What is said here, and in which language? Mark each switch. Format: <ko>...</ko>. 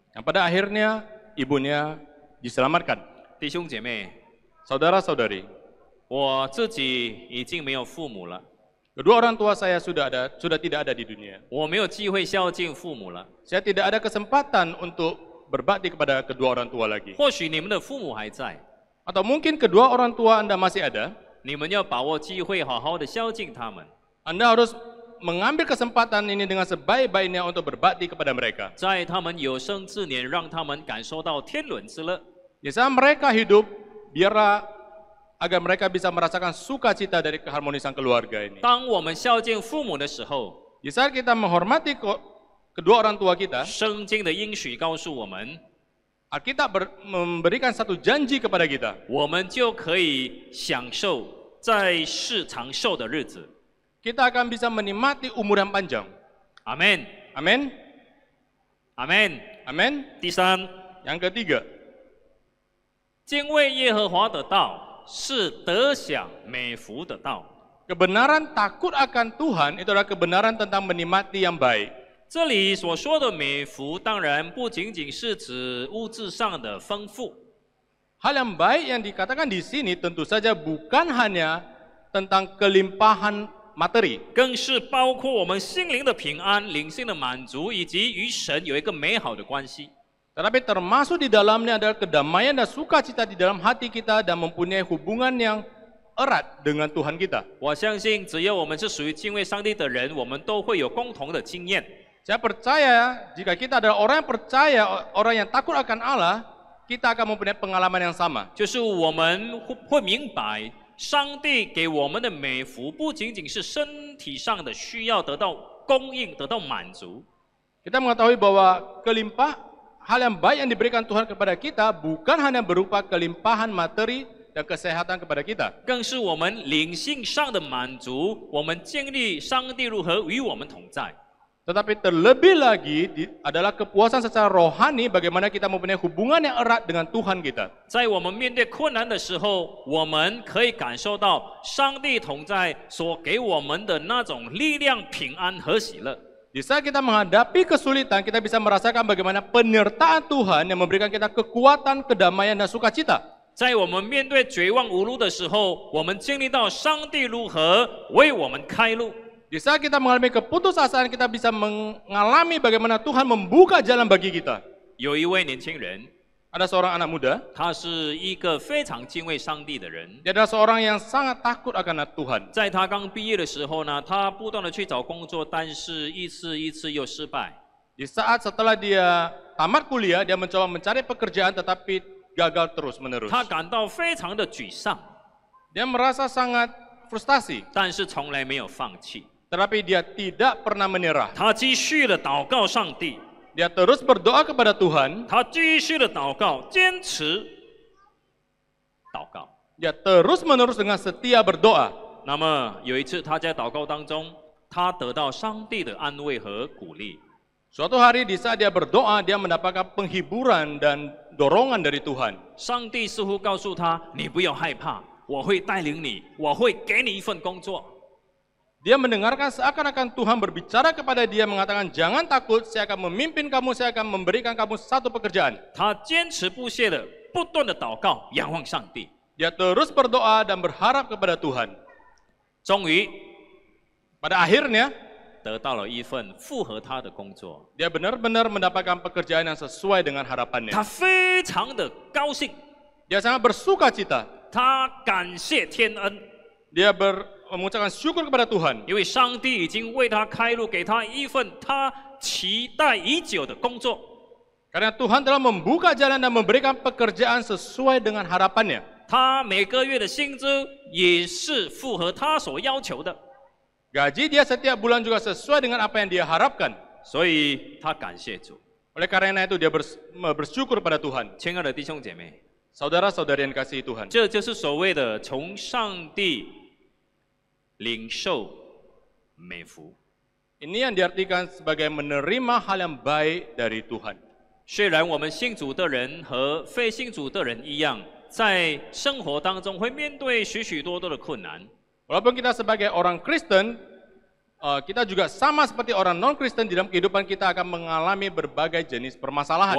<id>Dan pada akhirnya ibunya diselamatkan.</id> <zh>弟兄姐妹，</zh> <id>Saudara-saudari,</id> <zh>我自己已经没有父母了，</zh> <id>kedua orang tua saya sudah tidak ada di dunia.</id> <zh>我没有机会孝敬父母了。</zh> <id>Saya tidak ada kesempatan untuk berbakti kepada kedua orang tua lagi.</id> <zh>或许你们的父母还在，</zh> <id>Atau mungkin kedua orang tua Anda masih ada,</id> <zh>你们要把握机会，好好的孝敬他们。</zh> <id>Anda harus mengambil kesempatan ini dengan sebaik-baiknya untuk berbakti kepada mereka.</id> <zh>在他们有生之年，让他们感受到天伦之乐。</zh> <id>Di saat mereka hidup, biarlah agar mereka bisa merasakan sukacita dari keharmonisan keluarga ini.</id> <zh>当我们孝敬父母的时候，</zh> <id>Di saat kita menghormati kedua orang tua kita,</id> <zh>圣经的应许告诉我们，</zh> <id>Alkitab memberikan satu janji kepada kita.</id> <zh>我们就可以享受在世长寿的日子。</zh> <id>Kita akan bisa menikmati umur yang panjang.</id> <zh>阿门，</zh> <id>Amin.</id> <zh>阿门。</zh> <id>Amin.</id> <zh>第三，</zh> <id>Yang ketiga,</id> <zh>敬畏耶和华的道是得享美福的道。</zh> <id>kebenaran takut akan Tuhan itu adalah kebenaran tentang menikmati yang baik.</id> <zh>这里所说的美福，当然不仅仅是指物质上的丰富，</zh> <id>Hal yang baik yang dikatakan di sini tentu saja bukan hanya tentang kelimpahan materi,</id> <zh>更是包括我们心灵的平安、灵性的满足，以及与神有一个美好的关系。</zh> <id>tetapi termasuk di dalamnya adalah kedamaian dan sukacita di dalam hati kita dan mempunyai hubungan yang erat dengan Tuhan kita.</id> <zh>我相信，只要我们是属于敬畏上帝的人，我们都会有共同的经验。</zh> <id>Saya percaya jika kita adalah orang yang percaya, orang yang takut akan Allah, kita akan mempunyai pengalaman yang sama.</id> <zh>就是我们会明白，上帝给我们的美福不仅仅是身体上的需要得到供应、得到满足，</zh> <id>Kita mengetahui bahwa hal yang baik yang diberikan Tuhan kepada kita bukan hanya berupa kelimpahan materi dan kesehatan kepada kita,</id> <zh>更是我们灵性上的满足。我们经历上帝如何与我们同在。</zh> <id>tetapi terlebih lagi adalah kepuasan secara rohani bagaimana kita mempunyai hubungan yang erat dengan Tuhan kita.</id> <zh>在我们面对困难的时候，我们可以感受到上帝同在所给我们的那种力量、平安和喜乐。</zh> <id>Di saat kita menghadapi kesulitan, kita bisa merasakan bagaimana penyertaan Tuhan yang memberikan kita kekuatan, kedamaian, dan sukacita.</id> <zh>在我们面对绝望无路的时候，我们经历到上帝如何为我们开路。</zh> <id>Di saat kita mengalami keputusasaan, kita bisa mengalami bagaimana Tuhan membuka jalan bagi kita.</id> <zh>有一位年轻人，</zh> <id>Ada seorang anak muda,</id> <zh>他是一个非常敬畏上帝的人。</zh> <id>dia adalah seorang yang sangat takut akan Tuhan.</id> <zh>在他刚毕业的时候呢，他不断的去找工作，但是一次又失败。</zh> <id>Di saat setelah dia tamat kuliah, dia mencoba mencari pekerjaan tetapi gagal terus-menerus.</id> <zh>他感到非常的沮丧，</zh> <id>Dia merasa sangat frustasi,</id> <zh>但是从来没有放弃。</zh> <id>tetapi dia tidak pernah menyerah.</id> <zh>他继续的祷告上帝，</zh> <id>Dia terus berdoa kepada Tuhan,</id> <zh>他继续的祷告，坚持祷告。</zh> <id>dia terus-menerus dengan setia berdoa.</id> <zh>那么有一次他在祷告当中，他得到上帝的安慰和鼓励。</zh> <id>Suatu hari di saat dia berdoa, dia mendapatkan penghiburan dan dorongan dari Tuhan.</id> <zh>上帝似乎告诉他：“你不要害怕，我会带领你，我会给你一份工作。”</zh> <id>Dia mendengarkan seakan-akan Tuhan berbicara kepada dia mengatakan, jangan takut, saya akan memimpin kamu, saya akan memberikan kamu satu pekerjaan.</id> <zh>他坚持不懈的不断的祷告，仰望上帝。</zh> <id>Dia terus berdoa dan berharap kepada Tuhan.</id> <zh>终于</zh> <id>Pada akhirnya,</id> <zh>得到了一份符合他的工作，</zh> <id>dia benar-benar mendapatkan pekerjaan yang sesuai dengan harapannya.</id> <zh>他非常的高兴，</zh> <id>Dia sangat bersuka cita.</id> <zh>他感谢天恩，</zh> <id>Dia mengucapkan syukur kepada Tuhan.</id> <zh>因为上帝已经为他开路，给他一份他期待已久的工作。</zh> <id>Karena Tuhan telah membuka jalan dan memberikan pekerjaan sesuai dengan harapannya.</id> <zh>他每个月的薪资也是符合他所要求的，</zh> <id>Gaji dia setiap bulan juga sesuai dengan apa yang dia harapkan.</id> <zh>所以他感谢主。</zh> <id>Oleh karena itu dia bersyukur pada Tuhan.</id> <zh>亲爱的弟兄姐妹，</zh> <id>Saudara-saudari yang kasih Tuhan.</id> <zh>这就是所谓的从上帝领受美福。</zh> <id>Ini yang diartikan sebagai menerima hal yang baik dari Tuhan.</id> <zh>虽然我们信主的人和非信主的人一样，在生活当中会面对许许多多的困难，</zh> <id>Walaupun kita sebagai orang Kristen, kita juga sama seperti orang non-Kristen di dalam kehidupan kita akan mengalami berbagai jenis</id> <zh>我</zh> <id>permasalahan.</id>